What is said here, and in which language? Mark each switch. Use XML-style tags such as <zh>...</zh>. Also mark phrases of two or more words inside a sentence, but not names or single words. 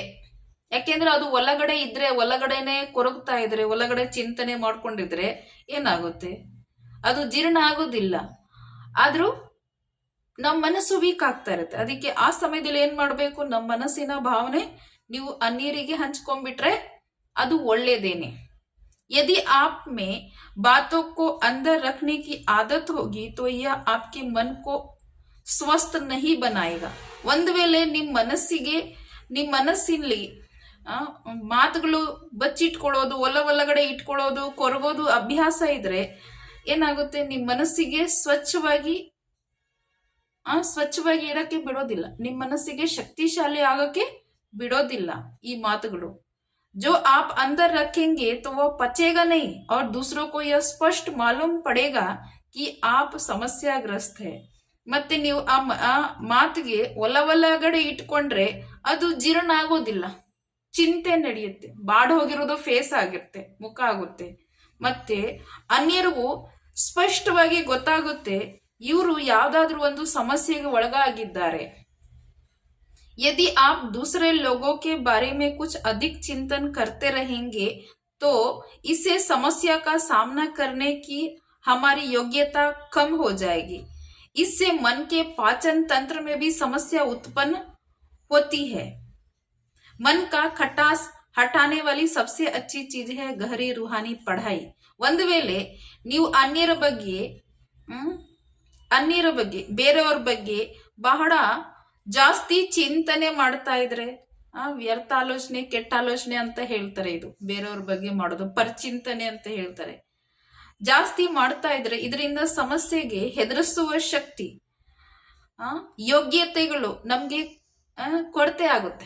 <kn>ಯಾಕೆಂದ್ರೆ ಅದು ಒಳಗಡೆ ಇದ್ರೆ, ಒಳಗಡೆನೆ ಕೊರಗ್ತಾ ಇದ್ರೆ, ಒಳಗಡೆ ಚಿಂತನೆ ಮಾಡ್ಕೊಂಡಿದ್ರೆ ಏನಾಗುತ್ತೆ? ಅದು ಜೀರ್ಣ ಆಗೋದಿಲ್ಲ. ಆದ್ರೂ ನಮ್ಮ ಮನಸ್ಸು ವೀಕ್ ಆಗ್ತಾ ಇರುತ್ತೆ. ಅದಕ್ಕೆ ಆ ಸಮಯದಲ್ಲಿ ಏನ್ ಮಾಡ್ಬೇಕು? ನಮ್ಮ ಮನಸ್ಸಿನ ಭಾವನೆ ನೀವು ಅನ್ನೀರಿಗೆ ಹಂಚ್ಕೊಂಡ್ಬಿಟ್ರೆ ಅದು ಒಳ್ಳೇದೇನೆ.</kn> <hi>यदि आप में बातों को अंदर रखने की आदत होगी तो यह आपके मन को स्वस्थ नहीं बनाएगा.</hi> <kn>ಒಂದು ವೇಳೆ ನಿಮ್ಮ ಮನಸ್ಸಿನಲ್ಲಿ ಮಾತುಗಳು ಬಚ್ಚಿಟ್ಕೊಳ್ಳೋದು, ಒಳಗಡೆ ಇಟ್ಕೊಳ್ಳೋದು, ಕೊರಗೋದು ಅಭ್ಯಾಸ ಇದ್ರೆ ಏನಾಗುತ್ತೆ? ನಿಮ್ಮ ಮನಸ್ಸಿಗೆ ಸ್ವಚ್ಛವಾಗಿ ಇರಕ್ಕೆ ಬಿಡೋದಿಲ್ಲ. ನಿಮ್ಮ ಮನಸ್ಸಿಗೆ ಶಕ್ತಿಶಾಲಿ ಆಗಕ್ಕೆ ಬಿಡೋದಿಲ್ಲ ಈ ಮಾತುಗಳು.</kn> <hi>जो आप अंदर रखेंगे तो वह पचेगा नहीं और दूसरों को यह स्पष्ट मालूम पड़ेगा कि आप समस्याग्रस्त है.</hi> <kn>ಮತ್ತೆ ನೀವು ಆ ಮಾತಿಗೆ ಒಳಗಡೆ ಇಟ್ಕೊಂಡ್ರೆ ಅದು ಜೀರ್ಣ ಆಗೋದಿಲ್ಲ, ಚಿಂತೆ ನಡೆಯುತ್ತೆ, ಬಾಡ್ ಹೋಗಿರೋದು ಫೇಸ್ ಆಗಿರುತ್ತೆ, ಮುಖ ಆಗುತ್ತೆ. ಮತ್ತೆ ಅನ್ಯರಿಗೂ ಸ್ಪಷ್ಟವಾಗಿ ಗೊತ್ತಾಗುತ್ತೆ ಇವರು ಯಾವ್ದಾದ್ರೂ ಒಂದು ಸಮಸ್ಯೆಗೆ ಒಳಗಾಗಿದ್ದಾರೆ.</kn> <hi>यदि आप दूसरे लोगों के बारे में कुछ अधिक चिंतन करते रहेंगे तो इससे समस्या का सामना करने की हमारी योग्यता कम हो जाएगी। इससे मन के पाचन तंत्र में भी समस्या उत्पन्न होती है। मन का खटास हटाने वाली सबसे अच्छी चीज है गहरी रूहानी पढ़ाई।</hi> <kn>ಒಂದು ವೇಳೆ ನೀವು ಅನ್ಯರ ಬಗ್ಗೆ ಬೇರೆಯವ್ರ ಬಗ್ಗೆ ಬಹಳ ಜಾಸ್ತಿ ಚಿಂತನೆ ಮಾಡ್ತಾ ಇದ್ರೆ ವ್ಯರ್ಥ ಆಲೋಚನೆ ಕೆಟ್ಟ ಆಲೋಚನೆ ಅಂತ ಹೇಳ್ತಾರೆ. ಇದು ಬೇರೆಯವ್ರ ಬಗ್ಗೆ ಮಾಡೋದು ಪರಚಿಂತನೆ ಅಂತ ಹೇಳ್ತಾರೆ. ಜಾಸ್ತಿ ಮಾಡ್ತಾ ಇದ್ರೆ ಇದರಿಂದ ಸಮಸ್ಯೆಗೆ ಹೆದರಿಸುವ ಶಕ್ತಿ ಯೋಗ್ಯತೆಗಳು ನಮ್ಗೆ ಕೊರತೆ ಆಗುತ್ತೆ.</kn>